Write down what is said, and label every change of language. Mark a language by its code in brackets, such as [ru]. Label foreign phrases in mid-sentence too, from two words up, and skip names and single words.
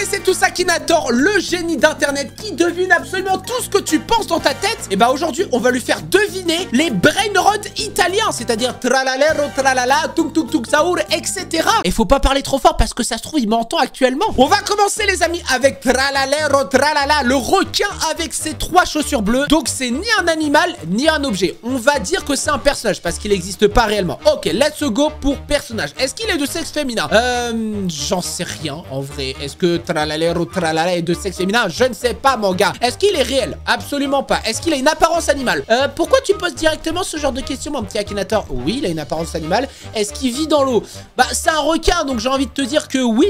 [fr] tous Akinator, le génie d'internet qui devine absolument tout ce que tu penses dans ta tête. Et bah aujourd'hui on va lui faire deviner les brainrods italiens, c'est-à-dire tralalero tralala, tung tung tung saour, etc. Et faut pas parler trop fort parce que ça se trouve il m'entend actuellement. On va commencer les amis avec tralalero tralala, le requin avec ses 3 chaussures bleues. Donc c'est ni un animal ni un objet. On va dire que c'est un personnage parce qu'il n'existe pas réellement. Ok, [en] let's go [fr] pour personnage. Est-ce qu'il est de sexe féminin? J'en sais rien en vrai. Est-ce que tralalero tralala est de sexe féminin? Je ne sais pas mon gars. Est-ce qu'il est réel? Absolument pas. Est-ce qu'il a une apparence animale? Pourquoi tu poses directement ce genre de questions mon petit Akinator? Oui, il a une apparence animale. Est-ce qu'il vit dans l'eau? Bah c'est un requin donc j'ai envie de te dire que oui.